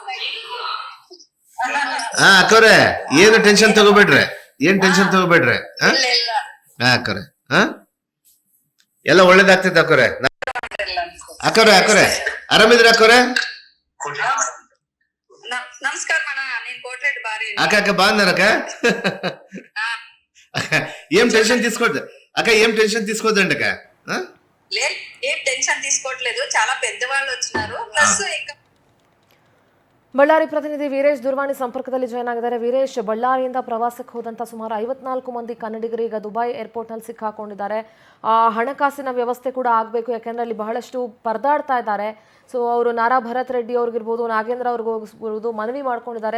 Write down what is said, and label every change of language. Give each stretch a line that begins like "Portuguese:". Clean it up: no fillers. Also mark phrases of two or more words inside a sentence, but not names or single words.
Kannada: ಅಕ್ಕವ್ರೆ ಏನು ಟೆನ್ಷನ್ ತಗೋಬೇಡ್ರಿ, ಅಕ್ಕವ್ರೆ ಎಲ್ಲ ಒಳ್ಳೇದಾಗ್ತೈತೆ ಅಕ್ಕವ್ರೆ. ಅಕ್ಕವ್ರೆ ಆರಾಮಿದ್ರಿ ಅಕ್ಕವ್ರೆ?
Telugu: ಅಕ್ಕ బాగున్నారక్క? ఏం టెన్షన్ తీసుకోవద్దు అక్క, ఏం టెన్షన్ తీసుకోవద్దండి అక్క. ఏం టెన్షన్ తీసుకోవట్లేదు, చాలా పెద్దవాళ్ళు వచ్చినారు. ప్లస్
Kannada: ಬಳ್ಳಾರಿ ಪ್ರತಿನಿಧಿ ವೀರೇಶ್ ದೂರವಾಣಿ ಸಂಪರ್ಕದಲ್ಲಿ ಜಾಯ್ನ್ ಆಗಿದ್ದಾರೆ. ವೀರೇಶ್, ಬಳ್ಳಾರಿಯಿಂದ ಪ್ರವಾಸಕ್ಕೆ ಹೋದಂತ ಸುಮಾರು 54 ಮಂದಿ ಕನ್ನಡಿಗರು ಈಗ ದುಬೈ ಏರ್ಪೋರ್ಟ್ನಲ್ಲಿ ಸಿಕ್ಕಾಕೊಂಡಿದ್ದಾರೆ. ಹಣಕಾಸಿನ ವ್ಯವಸ್ಥೆ ಕೂಡ ಆಗಬೇಕು, ಯಾಕೆಂದ್ರೆ ಅಲ್ಲಿ ಬಹಳಷ್ಟು ಪರದಾಡ್ತಾ ಇದ್ದಾರೆ. ಸೊ ಅವರು ನಾರಾ ಭರತ್ ರೆಡ್ಡಿ ಅವ್ರಿಗಿರ್ಬೋದು, ನಾಗೇಂದ್ರ ಅವ್ರಿಗಿರ್ಬೋದು ಮನವಿ ಮಾಡ್ಕೊಂಡಿದ್ದಾರೆ.